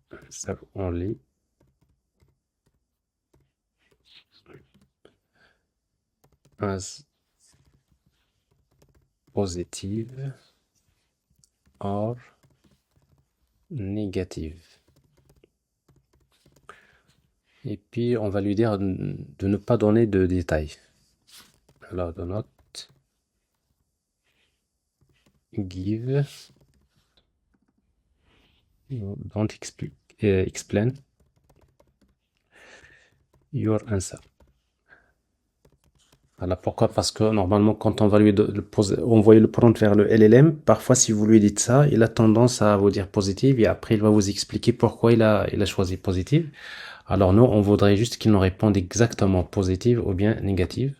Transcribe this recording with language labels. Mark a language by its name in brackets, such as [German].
[English] Serve only as positive or negative. [French] Et puis on va lui dire de ne pas donner de détails. [English] Alors do not give, don't explain your answer. [French] Voilà, pourquoi? Parce que normalement, quand on va lui envoyer le prompt vers le LLM, parfois, si vous lui dites ça, il a tendance à vous dire positive et après, il va vous expliquer pourquoi il a choisi positive. Alors, nous, on voudrait juste qu'il nous réponde exactement positive ou bien négative.